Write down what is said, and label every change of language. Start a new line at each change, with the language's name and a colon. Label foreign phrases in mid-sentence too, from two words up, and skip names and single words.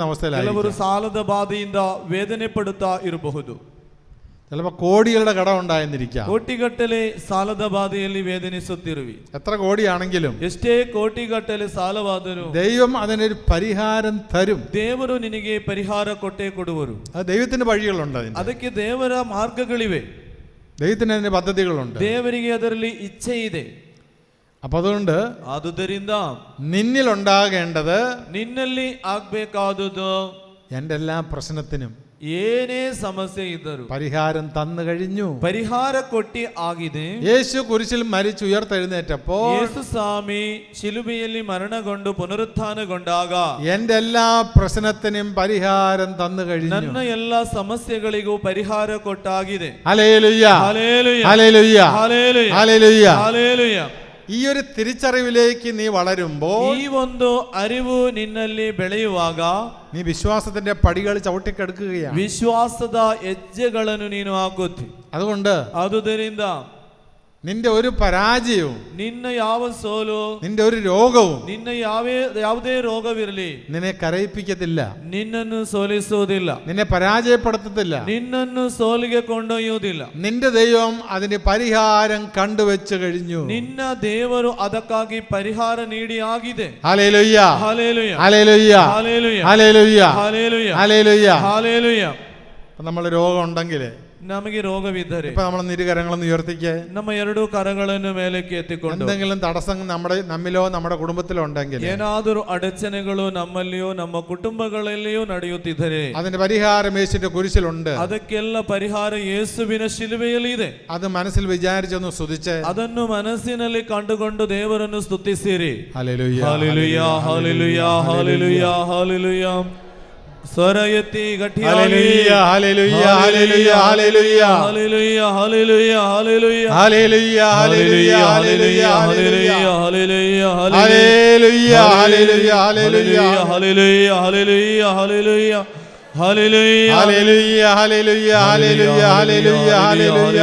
Kannada: ಕೆಲವರು
Malayalam: അവസ്ഥയിലായിരിക്കും,
Kannada: ಸಾಲದ ಬಾಧೆಯಿಂದ ವೇದನೆ ಪಡುತ್ತಾ ಇರಬಹುದು,
Malayalam: ചിലപ്പോൾ കോടികളുടെ കടം ഉണ്ടായെന്നിരിക്കാം,
Kannada: ಕೋಟಿಗಟ್ಟಲೆ ಸಾಲದ ಬಾಧೆಯಲ್ಲಿ ವೇದನಿಸುತ್ತಿರುವಿ,
Malayalam: എത്ര കോടിയാണെങ്കിലും
Kannada: ಎಷ್ಟೇ ಕೋಟಿಗಟ್ಟಲೆ ಸಾಲವಾದರೂ
Malayalam: ദൈവം അതിനൊരു പരിഹാരം തരും.
Kannada: ದೇವರು ನಿನಗೆ ಪರಿಹಾರ ಕೊಟ್ಟೇ ಕೊಡುವರು.
Malayalam: അത് ദൈവത്തിന്റെ വഴികളുണ്ട്,
Kannada: ಅದಕ್ಕೆ ದೇವರ ಮಾರ್ಗಗಳಿವೆ,
Malayalam: ദൈവത്തിന് അതിന് പദ്ധതികളുണ്ട്.
Kannada: ದೇವರಿಗೆ ಅದರಲ್ಲಿ ಇಚ್ಛೆ ಇದೆ.
Malayalam: അപ്പൊ അതുകൊണ്ട്
Kannada: ಆದುದರಿಂದ
Malayalam: നിന്നിലുണ്ടാകേണ്ടത്,
Kannada: ನಿನ್ನಲ್ಲಿ ಆಗ್ಬೇಕಾದುದು
Malayalam: എൻ്റെ എല്ലാ പ്രശ്നത്തിനും
Kannada: ಏನೇ ಸಮಸ್ಯೆ ಇದ್ದರು
Malayalam: പരിഹാരം തന്നു കഴിഞ്ഞു.
Kannada: ಪರಿಹಾರ ಕೊಟ್ಟಿ ಆಗಿದೆ.
Malayalam: യേശു കുരിശിൽ മരിച്ചുയർത്തെഴുന്നേറ്റപ്പോൾ
Kannada: ಯೇಸು ಸ್ವಾಮಿ ಶಿಲುಬೆಯಲ್ಲಿ ಮರಣಗೊಂಡು ಪುನರುತ್ಥಾನಗೊಂಡಾಗ
Malayalam: എന്റെ എല്ലാ പ്രശ്നത്തിനും പരിഹാരം തന്നു കഴിഞ്ഞു.
Kannada: ನನ್ನ ಎಲ್ಲ ಸಮಸ್ಯೆಗಳಿಗೂ ಪರಿಹಾರ ಕೊಟ್ಟಾಗಿದೆ.
Malayalam: ഹല്ലേലൂയ, ഹല്ലേലൂയ, ഹല്ലേലൂയ, ഹല്ലേലൂയ, ഹല്ലേലൂയ. ഹല്ലേലൂയ. ഈ ഒരു തിരിച്ചറിവിലേക്ക് നീ വളരുമ്പോൾ,
Kannada: ಈ ಒಂದು ಅರಿವು ನಿನ್ನಲ್ಲಿ ಬೆಳೆಯುವಾಗ
Malayalam: നീ വിശ്വാസത്തിന്റെ പടികൾ ചവിട്ടിക്കെടുക്കുകയാണ്.
Kannada: ವಿಶ್ವಾಸದ ಹೆಜ್ಜೆಗಳನ್ನು ನೀನು ಹಾಕುತ್ತಿ.
Malayalam: അതുകൊണ്ട്
Kannada: ಆದುದರಿಂದ
Malayalam: നിന്റെ ഒരു പരാജയവും,
Kannada: ನಿನ್ನ ಯಾವ ಸೋಲು,
Malayalam: നിന്റെ ഒരു രോഗവും
Kannada: ನಿನ್ನ ಯಾವುದೇ ರೋಗವಿರಲಿ
Malayalam: നിന്നെ കരയിപ്പിക്കത്തില്ല,
Kannada: ನಿನ್ನನ್ನು ಸೋಲಿಸುವುದಿಲ್ಲ,
Malayalam: നിന്നെ പരാജയപ്പെടുത്തത്തില്ല.
Kannada: ನಿನ್ನನ್ನು ಸೋಲಿಗೆ ಕೊಂಡೊಯ್ಯುವುದಿಲ್ಲ.
Malayalam: നിന്റെ ദൈവം അതിന് പരിഹാരം കണ്ടുവെച്ചു കഴിഞ്ഞു.
Kannada: ನಿನ್ನ ದೇವರು ಅದಕ್ಕಾಗಿ ಪರಿಹಾರ ನೀಡಿ ಆಗಿದೆ.
Malayalam: ഹല്ലേലൂയ, ഹല്ലേലൂയ, ഹല്ലേലൂയ, ഹല്ലേലൂയ, ഹല്ലേലൂയ, ഹല്ലേലൂയ, ഹല്ലേലൂയ. ഹല്ലേലൂയ. നമ്മൾ രോഗം ഉണ്ടെങ്കിൽ
Kannada: ನಮಗೆ ರೋಗವಿದ್ದರೆ
Malayalam: ഇപ്പൊ നമ്മൾ ഇരുകരങ്ങളൊന്ന് ഉയർത്തിക്കേ.
Kannada: ನಮ್ಮ ಎರಡು ಕರಗಳನ್ನು ಮೇಲಕ್ಕೆ ಎತ್ತಿಕೊಂಡು
Malayalam: എന്തെങ്കിലും തടസ്സം നമ്മിലോ നമ്മുടെ കുടുംബത്തിലോ ഉണ്ടെങ്കിൽ,
Kannada: ಏನಾದರೂ ಅಡಚಣೆಗಳು ನಮ್ಮಲ್ಲಿಯೋ ನಮ್ಮ ಕುಟುಂಬಗಳಲ್ಲಿಯೋ ನಡೆಯುತ್ತಿದ್ದರೆ
Malayalam: അതിന്റെ പരിഹാരം യേശുവിന്റെ കുരിശിലുണ്ട്.
Kannada: ಅದಕ್ಕೆಲ್ಲ ಪರಿಹಾರ ಯೇಸುವಿನ ಶಿಲುಬೆಯಲ್ಲಿ ಇದೆ.
Malayalam: അത് മനസ്സിൽ വിചാരിച്ചൊന്ന് സ്തുതിച്ച്
Kannada: ಅದನ್ನು ಮನಸ್ಸಿನಲ್ಲಿ ಕಂಡುಕೊಂಡು ದೇವರನ್ನು ಸ್ತುತಿಸಿರಿ.
Malayalam: ഹല്ലേലൂയ,
Kannada: ಹಲ್ಲೆಲೂಯಾ, ಹಲ್ಲೆಲೂಯಾ, ಹಲ್ಲೆಲೂಯಾ, ಹಲ್ಲೆಲೂಯಾ. ಸ್ವರ ಎತ್ತಿ ಗಟ್ಟಿಯಾಗಿ
Malayalam: ഹല്ലേലൂയ, ഹല്ലേലൂയ, ഹല്ലേലൂയ, ഹല്ലേലൂയ,
Kannada: ಹಲ್ಲೆಲೂಯಾ, ಹಲ್ಲೆಲೂಯಾ, ಹಲ್ಲೆಲೂಯಾ,
Malayalam: ഹല്ലേലൂയ, ഹല്ലേലൂയ, ഹല്ലേലൂയ, ഹല്ലേലൂയ,
Kannada: ಹಲ್ಲೆಲೂಯಾ,
Malayalam: ഹല്ലേലൂയ, ഹല്ലേലൂയ, ഹല്ലേലൂയ,
Kannada: ಹಲ್ಲೆಲೂಯಾ, ಹಲ್ಲೆಲೂಯಾ, ಹಲ್ಲೆಲೂಯಾ, ಹಲ್ಲೆಲೂಯಾ,
Malayalam: ഹല്ലേലൂയ, ഹല്ലേലൂയ, ഹല്ലേലൂയ, ഹല്ലേലൂയ, ഹല്ലേലൂയ,